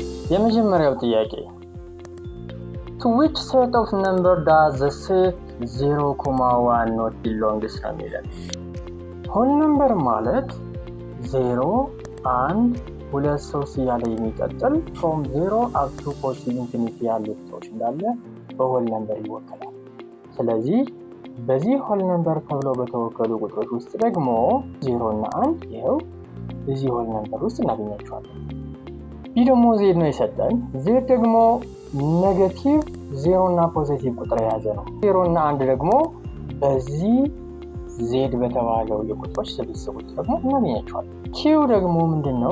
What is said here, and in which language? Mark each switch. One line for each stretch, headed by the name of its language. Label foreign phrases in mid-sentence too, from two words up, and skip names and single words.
Amharic: የመጀመሪያው ጥያቄ
English: to which set of number does the set 0,1 not belongs
Amharic: ነው የሚለው።
English: whole number
Amharic: ማለት 0 1 2 3 እያለ የሚቀጥል
English: from 0 up to positive infinity
Amharic: ያሉ ቁጥሮች እንዳለ በ
English: whole number
Amharic: ይወከላል። ስለዚህ በዚህ
English: whole number
Amharic: ተብለው በተወከሉ ቁጥሮች ውስጥ ደግሞ 0 እና 1 ይሄው እዚህ
English: whole number
Amharic: ውስጥ እናገኛቸዋለን። ይህ ደግሞ z ነው የሰጠን። z ደግሞ ኔጌቲቭ 0 እና ፖዚቲቭ ቁጥር የያዘ ነው። 0 እና 1 ደግሞ በዚህ z በተባለው የቁጥሮች ስብስብ ውስጥ ደግሞ እናገኛቸዋለን። q ደግሞ ምንድነው?